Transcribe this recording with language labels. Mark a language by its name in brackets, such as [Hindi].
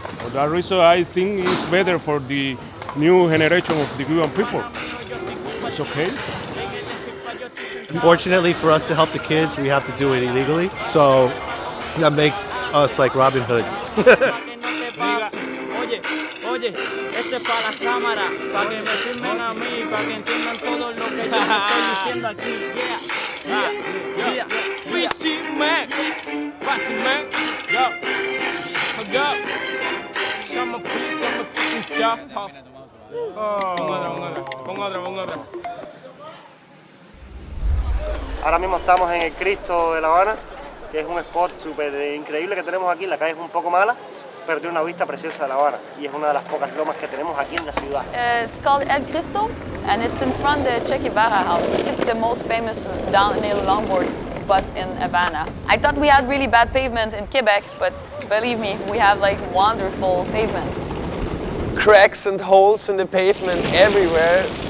[English] For that reason, I think it's better for the new generation of the Cuban people. It's okay. Unfortunately, for us to help the kids, we have to do it illegally, so that makes us like Robin Hood. [Spanish] Oye, este es para las cámaras, para que me filmen a mí, para que entiendan todo lo que yo estoy diciendo aquí. [English] Yeah. Man. Yo. Some job. [Spanish] Pon otra. Ahora mismo estamos en el Cristo de La Habana, que es un spot súper increíble que tenemos aquí. La calle es un poco mala, pero tiene una vista preciosa de La Habana y es una de las pocas lomas que tenemos aquí en la ciudad. [English] It's called El Cristo and it's in front of the Che Guevara house. It's the most famous downhill longboard spot in Havana. I thought we had really bad pavement in Quebec, but believe me, we have like wonderful pavement. Cracks and holes in the pavement everywhere.